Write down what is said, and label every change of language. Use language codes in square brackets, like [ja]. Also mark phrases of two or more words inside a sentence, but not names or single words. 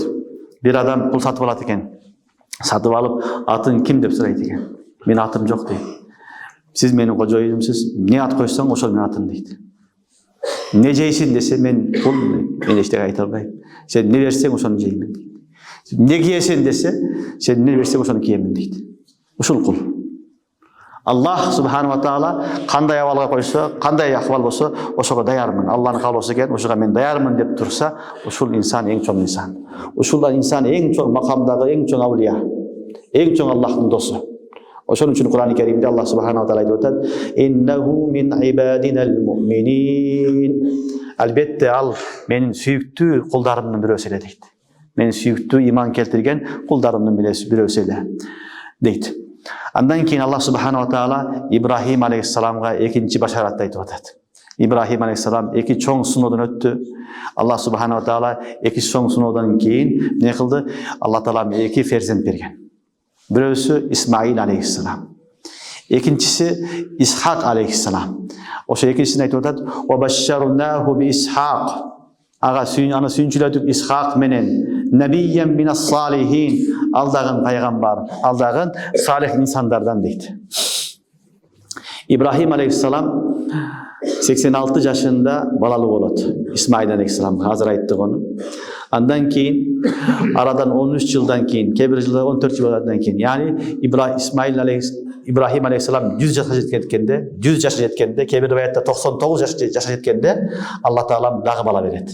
[ky] Бир адам кул сатып алат экен. Сатып алып, атын ким деп сурайт экен. Мен атым жок дейт. Сиз менин кожоюнумсуз. Не ат койсоң ошол менин атым дейт. Не жейсин десе мен кул, мен эчтеке айта албайм. Сен не берсең ошону жеймин дейт. Не кийесин десе, сен не берсең ошону киемин дейт. Ушул кул. Аллах [ar] سبحانه وتعالى [ky] кандай абалга койсо, кандай акыбал болсо, ошого даярмын. Аллахтын каалоосу экен, ошого мен даярмын деп турса, ушул инсан эң чоң инсан. Ушул инсан эң чоң макамдагы эң чоң авлия, эң чоң Аллахтын досу. Ошон үчүн Кур'ан-ы Каримде Аллах [ar] سبحانه وتعالى [ky] айтып атат: [ar] "إنه من عبادنا المؤمنين." [ky] Албетте ал менин сүйүктүү кулдарымдын бирөөсү эле дейт. Мен сүйүктүү иман келтирген кулдарымдын бирөөсү эле дейт. Андан кийин Аллах [ar] سبحانه وتعالى [ky] Ибрахим алейхиссаламга экинчи башаратты айтып атат. Ибрахим алейхиссалам эки чоң сыноодон өттү. Аллах [ar] سبحانه وتعالى [ky] эки чоң сыноодон кийин эмне кылды? Аллах таала эки ферзент берген. Бирөөсү Исмаил алейхиссалам, экинчиси Исхак алейхиссалам. Ошо экинчисин айтып атат: [ar] "وبشرناه بإسحاق." [ky] Ага аны сүйүнчүлөдүк Исхак менен [ar] نبيا من الصالحين, [ky] алдагын пайгамбар, алдагын салих инсандардан дейт. Ибрахим алейхиссалам 86 жашында балалуу болот. Исмаил алейхиссалам азыр айттык ону. Андан кийин арадан 13 жылдан кийин, кээ бир жылда 14 жылдан кийин, яни Ибрахим алейхиссалам 100 жашка жеткенде, 100 жашка жеткенде, кээ бир аятта 99 жашка жеткенде Аллах таалам дагы бала берет.